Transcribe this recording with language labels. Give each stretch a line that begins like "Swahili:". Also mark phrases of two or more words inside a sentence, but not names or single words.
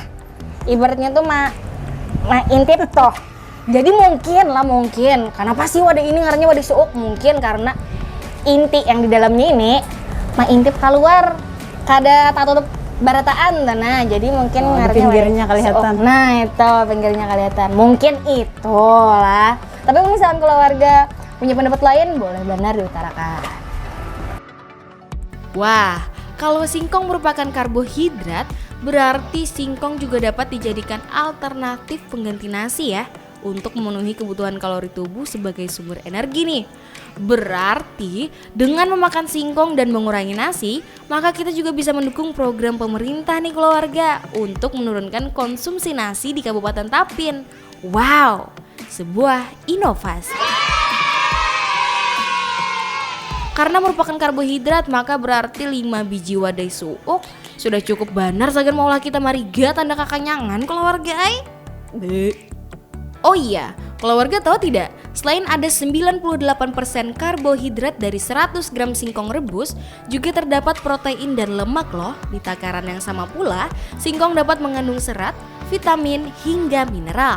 Banjar: Ibaratnya tuh intip toh. Jadi mungkin kenapa sih wadai ini ngarannya wadai suuk? Mungkin karena inti yang di dalamnya ini intip keluar kada tak tutup barataan nah jadi mungkin di ngarannya pinggirnya wadai kelihatan. suuk.
Indonesian: Nah itu pinggirnya kelihatan mungkin itu lah, tapi misalkan keluarga punya pendapat lain boleh benar diutarakan. Wah, kalau singkong merupakan karbohidrat, berarti singkong juga dapat dijadikan alternatif pengganti nasi ya, untuk memenuhi kebutuhan kalori tubuh sebagai sumber energi nih. Berarti dengan memakan singkong dan mengurangi nasi, maka kita juga bisa mendukung program pemerintah nih keluarga untuk menurunkan konsumsi nasi di Kabupaten Tapin. Wow, sebuah inovasi.
Banjar: Karena merupakan karbohidrat, maka berarti 5 biji wadai suuk sudah cukup benar sagan maulah kita mariga tanda kakanyangan keluarga ay.
Indonesian: Oh iya, keluarga tahu tidak? Selain ada 98% karbohidrat dari 100 gram singkong rebus, juga terdapat protein dan lemak loh. Di takaran yang sama pula, singkong dapat mengandung serat, vitamin, hingga mineral.